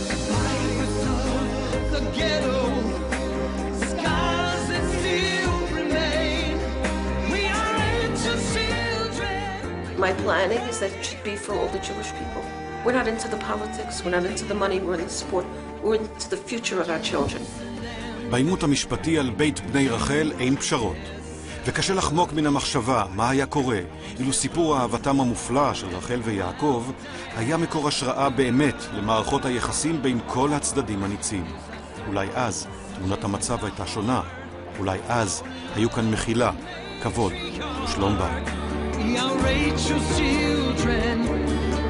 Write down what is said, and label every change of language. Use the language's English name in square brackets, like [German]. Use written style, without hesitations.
[English] Fires of the ghetto, scars that still remain. We are Rachel's children. My planning is that it should be for all the Jewish people. We're not into the politics, we're not into the money, we're in the sport, we're into the future of our children. [Hebrew] בעימות המשפטי על בית בני רחל אין פשרות. וקשה לחמוק מן המחשבה מה היה קורה אילו סיפור אהבתם המופלא של רחל ויעקב היה מקור השראה באמת למערכות היחסים בין כל הצדדים הניצים. אולי אז תמונת המצב הייתה שונה. אולי אז היו כאן מחילה, כבוד ושלום בית. [English] We are Rachel's children.